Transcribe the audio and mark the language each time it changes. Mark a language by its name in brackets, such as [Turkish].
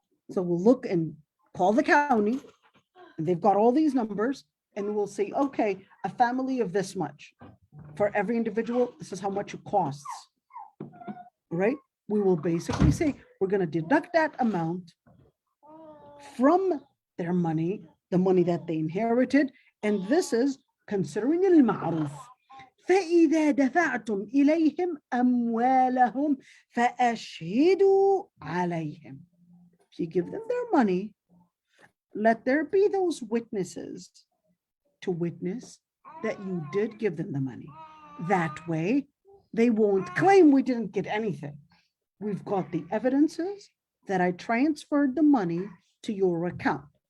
[English] So we'll look and call the county, and they've got all these numbers, and we'll say, okay, a family of this much. For every individual, this is how much it costs, right? We will basically say, we're going to deduct that amount from their money, the money that they inherited, and this is considering al-ma'ruf. [Arabic] فإذا دفعتم إليهم أموالهم فأشهدوا عليهم. [English] If you give them their money, let there be those witnesses to witness that you did give them the money. That way, they won't claim we didn't get anything. We've got the evidences that I transferred the money to your account.